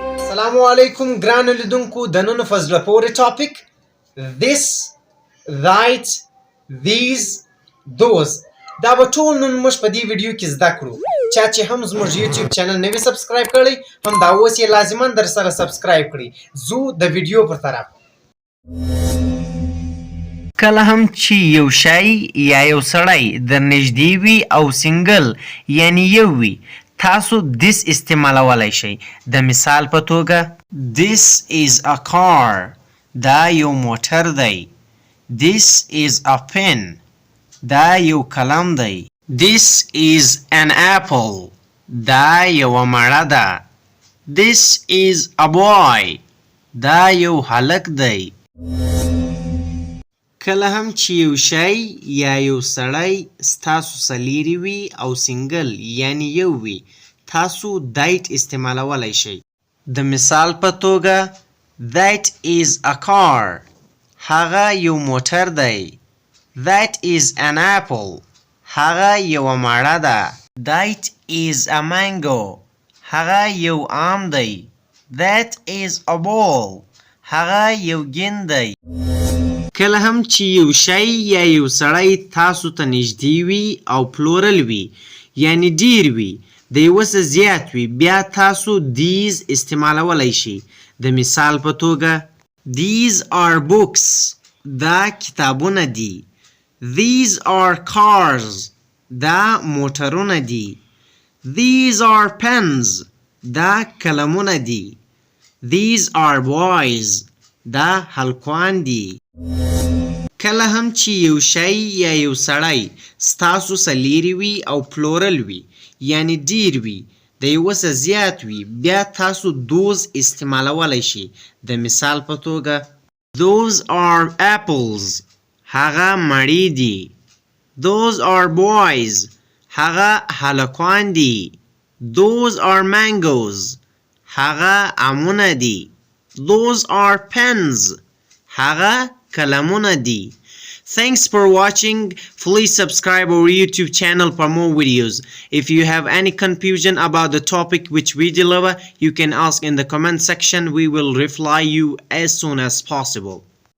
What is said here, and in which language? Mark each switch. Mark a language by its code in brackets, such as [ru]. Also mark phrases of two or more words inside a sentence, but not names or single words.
[ps] السلام علیکم ګرانو لیدونکو د نن فزله پورې ټاپک [en] this that these those [ps] دا به ټول نن موږ په دې ویډیو کې زده کړو چا چې هم زموږ [en] YouTube channel [ps] نوی سبسکرایب کړی هم دا اوس یې لازما در سره سبسکرایب کړي زو د ویډیو پر طرف کله هم چې یو شی یا یو سړی در نږدې وي او سنګل یعنی یو وي تاسو this استعمالولی شئ د مثال په توګه [en] this is a car [ps] دا یو موټر دی [en] this is a pen [ps] دا یو قلم دی [en] this is an apple [ps] دا یوه مڼه ده [en] this is a boy [ps] دا یو هلک دی کله هم چې یو شی یا یو سړی ستاسو سره لیرې وي او سنګل یعنی یو وي تاسو دایټ استعمالولی شئ د مثال په توګه [en] that is a car [ps] هغه یو موټر دی [en] that is an apple [ps] هغه یوه مڼه ده [en] that is a mango [ps] هغه یو آم دی [en] that is a ball [ps] هغه یو گیند دی کله هم چې یو شی یا یو سړی تاسو ته نږدې وي او پلورل وي یعنی ډیر وي د یوه څه زیات وي بیا تاسو these استعمالولی شئ د مثال په توګه [en] these are books [ps] دا کتابونه دي [en] these are cars [ps] دا موټرونه دي [en] these are pens [ps] دا قلمونه دي [en] these are boys [ps] دا هلکان دي کله هم چې یو شی یا یو سړی ستاسو سره لیرې وي او پلورل وي یعنی ډیر وي د یوه څه زیات وي بیا تاسو those استعمالولی شئ د مثال په توګه [en] those are apples [ps] هغه مڼې دي [en] those are boys [ps] هغه هلکان دي [en] those are mangoes [ps] هغه امونه دي [en] those are pens [ps] هغه قلمونه دي [en] Thanks for watching. Please subscribe our YouTube channel for more videos. If you have any confusion about the topic which we deliver, you can ask in the comment section. We will reply you as soon as possible.